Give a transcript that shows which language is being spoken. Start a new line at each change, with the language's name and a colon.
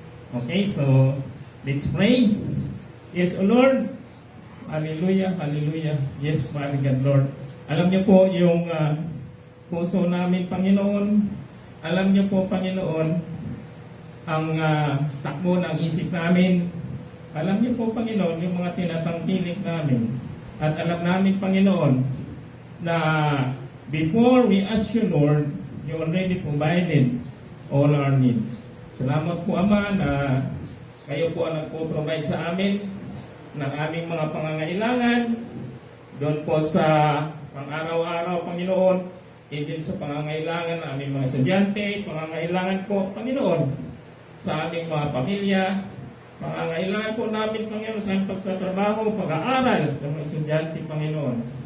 English: Okay, so let's pray. Yes, O Lord.
Filipino: Hallelujah, hallelujah.
English: Yes, Father God, Lord.
Filipino: Alam niyo po yung puso namin, Panginoon. Alam niyo po, Panginoon, ang takbo ng isip namin. Alam niyo po, Panginoon, yung mga tinatangkilik namin. At alam namin, Panginoon, na
English: before we ask you, Lord, you already provided all our needs.
Filipino: Salamat po, Ama, na kayo po ang nagpo-provide sa amin ng aming mga pangangailangan doon po sa pang-araw-araw, Panginoon, din sa pangangailangan ng aming mga estudyante, pangangailangan po, Panginoon, sa aming mga pamilya, pangangailangan po namin, Panginoon, sa aming pagtatrabaho, pag-aaral sa mga estudyante, Panginoon.